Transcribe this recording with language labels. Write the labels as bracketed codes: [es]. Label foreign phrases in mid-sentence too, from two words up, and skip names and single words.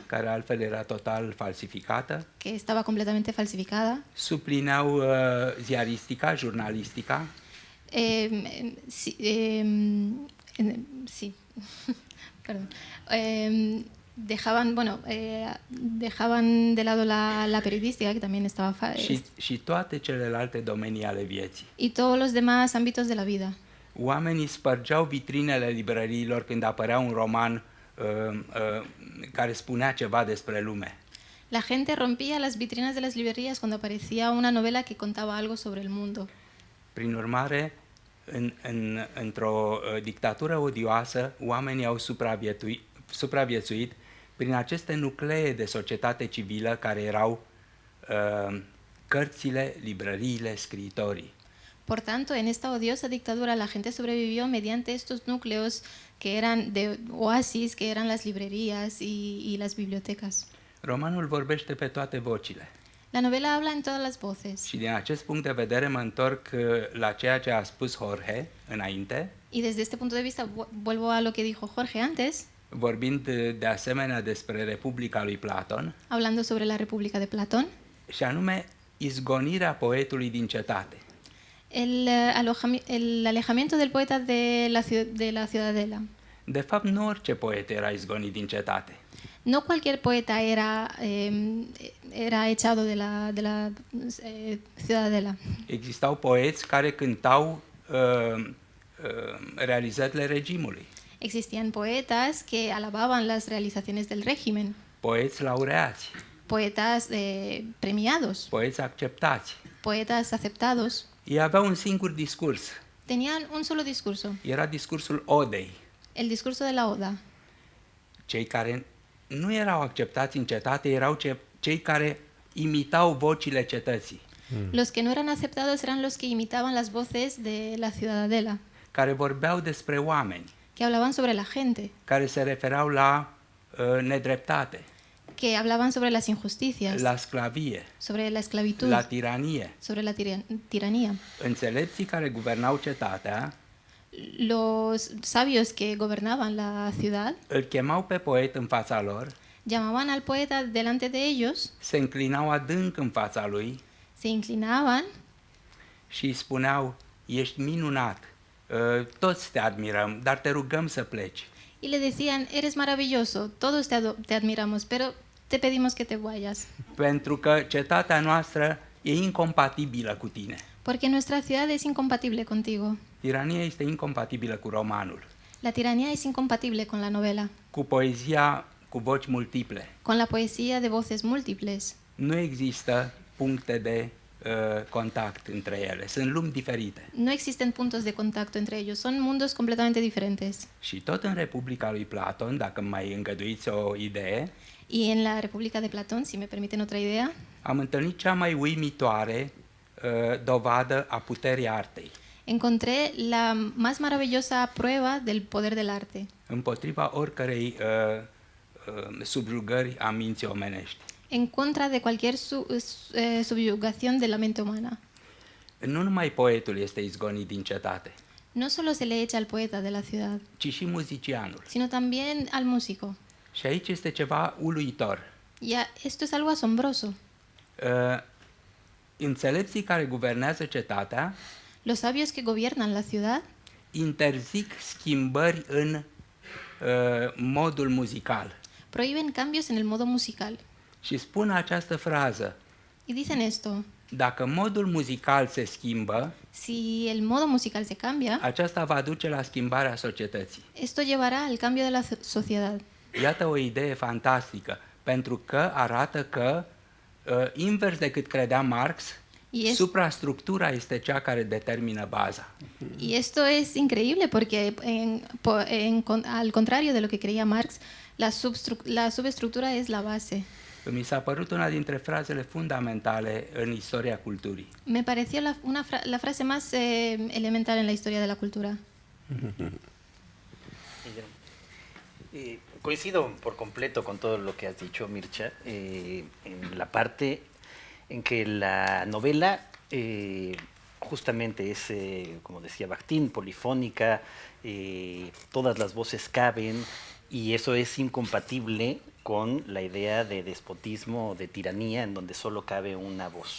[ro] care altfel era total falsificată, [es] que estaba completamente falsificada. [ro] suplineau ziaristica, jurnalistica, [es] Sí, sí. Perdón. Dejaban de lado la periodística, que también estaba [ro] și toate celelalte domenii ale vieții. [es] y todos los demás ámbitos de la vida. [ro] Oamenii spărgeau vitrinele librăriilor când apărea un roman care spunea ceva despre lume. [es] La gente rompía las vitrinas de las librerías cuando aparecía una novela que contaba algo sobre el mundo. [ro] Prin urmare, într-o dictatură odioasă, oamenii au supraviețuit prin aceste nuclee de societate civilă care erau cărțile, librăriile, scriitorii. [es] Por tanto, en esta odiosa dictadura la gente sobrevivió mediante estos núcleos que eran de oasis, que eran las librerías y las bibliotecas. [ro] Romanul vorbește pe toate vocile. [es] La novela habla en todas las voces. [ro] Și din acest punct de vedere mă întorc la ceea ce a spus Jorge înainte. [es] Y desde este punto de vista, vuelvo a lo que dijo Jorge antes, [ro] vorbind de asemenea despre Republica lui Platon, [es] hablando sobre la República de Platón, [ro] și anume izgonirea poetului din cetate. [es] el alejamiento del poeta de la ciudadela. [ro] De fapt, nu orice poet era izgonit din cetate. [es] No cualquier poeta era echado de la ciudadela. [ro] Existau poeți care cântau realizările regimului, [es] Existían poetas que alababan las realizaciones del régimen, [ro] poeți laureați, [es] poetas premiados, [ro] poeți acceptați. [es] poetas aceptados. [ro] Ei aveau un singur discurs. [es] Tenían un solo discurso, [ro] Era discursul odei. [es] el discurso de la Oda. [ro] Cei care nu erau acceptați în cetate erau cei care imitau vocile cetății, [es] Los que no eran aceptados eran los que imitaban las voces de la ciudadela, [ro] care vorbeau despre oameni, [es] que hablaban sobre la gente, [ro] care se refereau la nedreptate, [es] que hablaban sobre las injusticias, [ro] la sclavie, [es] sobre la esclavitud, [ro] la tiranie. [es] sobre la tiranía. [ro] Înțelepții care guvernau cetatea [es] Los sabios que gobernaban la ciudad [ro] îl chemau pe poet în fața lor, [es] llamaban al poeta delante de ellos, [ro] se înclinau adânc în fața lui [es] se inclinaban [ro] și îi spuneau: ești minunat, toți te admirăm, dar te rugăm să pleci. [es] y le decían, eres maravilloso, todos te admiramos, pero te pedimos que te vayas, [ro] Pentru că cetatea noastră e incompatibilă cu tine. [es] porque nuestra ciudad es incompatible contigo. [ro] Tirania este incompatibilă cu romanul, [es] La tiranía es incompatible con la novela, [ro] cu poezia cu voci multiple. [es] con la poesía de voces múltiples. [ro] Nu există puncte de contact între ele, sunt lumi diferite. [es] No existen puntos de contacto entre ellos, son mundos completamente diferentes. [ro] Și tot în Republica lui Platon, dacă îmi mai îngăduiți o idee, [es] Y en la República de Platón, si me permiten otra idea, [ro] am întâlnit cea mai uimitoare dovadă a puterii artei [es] encontré la más maravillosa prueba del poder del arte, [ro] împotriva oricărei subjugări a minții omenești. [es] en contra de cualquier subyugación de la mente humana. [ro] Nu numai poetul este izgonit din cetate, [es] No solo se le echa al poeta de la ciudad, [ro] ci și muzicianul. [es] sino también al músico. [ro] Și aici este ceva uluitor. [es] Y esto es algo asombroso. [ro] Înțelepții care guvernează cetatea [es] Los sabios que gobiernan la ciudad [ro] interzic schimbări în modul muzical. [es] prohíben cambios en el modo musical. [ro] Și spun această frază: [es] Y dicen esto, [ro] dacă modul muzical se schimbă, [es] si el modo musical se cambia, [ro] aceasta va duce la schimbarea societății. [es] esto llevará al cambio de la sociedad. [ro] Iată o idee fantastică, pentru că arată că, invers decât credea Marx, suprastructura este cea care determină baza. [es] Y esto es increíble porque, al contrario de lo que creía Marx, la subestructura es la base. [ro] Mi s-a părut una dintre frazele fundamentale în istoria culturii. [es] Me pareció la frase más elemental en la historia de la cultura. Coincido por completo con todo lo que has dicho, Mircea, en la parte en que la novela justamente es, como decía Bakhtin, polifónica, todas las voces caben, y eso es incompatible con la idea de despotismo o de tiranía en donde solo cabe una voz.